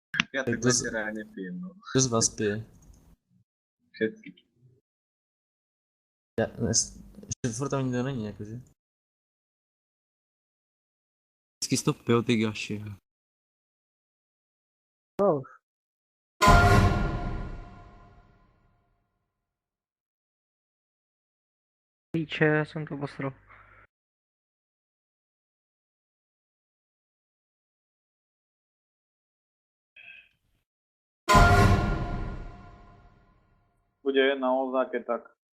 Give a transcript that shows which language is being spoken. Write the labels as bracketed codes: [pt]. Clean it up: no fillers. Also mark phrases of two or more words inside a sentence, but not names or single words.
[sk] Ja tak večera nepijem, no. Kto z vás pije? Všetky. Ja, ešte furt tam nikto není, akože. [cs] Vždycky jsi to pil, ty gaši. No. Píče, já jsem to posral. Bude jedna ozáke, tak.